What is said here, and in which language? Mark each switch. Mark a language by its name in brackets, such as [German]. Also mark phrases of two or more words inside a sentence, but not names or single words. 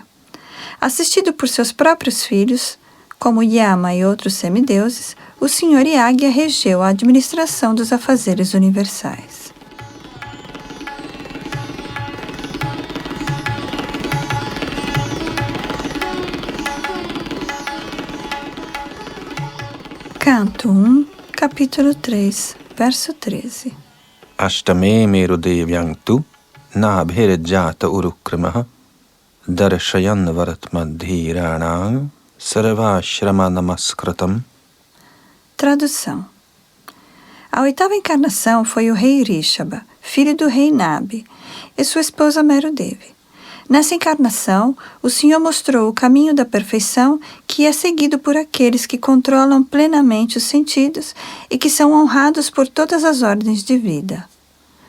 [Portuguese] Assistido por seus próprios filhos, como Yama e outros semideuses, o Senhor Yagya regeu a administração dos afazeres universais. Canto 1, capítulo 3, verso 13. [Sanskrit] अष्टमे मेरुदेव्यां तु नाभिर्जात उरुक्रमः दर्शयन् वर्त्मधीराणां सर्वाश्रम नमस्कृतम्. [Portuguese] Tradução. A oitava encarnação foi o rei Rishabha, filho do rei Nabi, e sua esposa Merudevi. Nessa encarnação, o Senhor mostrou o caminho da perfeição que é seguido por aqueles que controlam plenamente os sentidos e que são honrados por todas as ordens de vida.